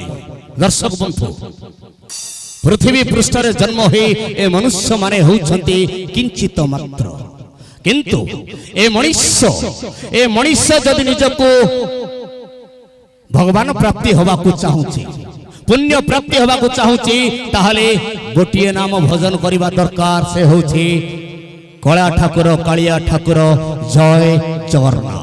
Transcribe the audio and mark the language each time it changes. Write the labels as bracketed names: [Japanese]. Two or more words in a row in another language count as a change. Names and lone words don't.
[Odia] ଦର୍ଶକ ବନ୍ଧୁ ପୃଥ୍ୱୀ ପୃଷ୍ଠରେ ଜନ୍ମ ହେ ଏ ମନୁଷ୍ୟ ମାନେ ହେଉଛନ୍ତି କିଞ୍ଚିତ ମାତ୍ର, କିନ୍ତୁ ଏ ମନୁଷ୍ୟ ଯଦି ନିଜକୁ ଭଗବାନ ପ୍ରାପ୍ତି ହେବାକୁ ଚାହୁଁଛି, ପୁଣ୍ୟ ପ୍ରାପ୍ତି ହେବାକୁ ଚାହୁଁଛି, ତାହାଲେ ଗୋଟିଏ ନାମ ଭଜନ କରିବା ଦରକାର, ସେ ହେଉଛି କଳା ଠାକୁର କାଳିଆ ଠାକୁର ଜୟ ଜଗନ୍ନାଥ।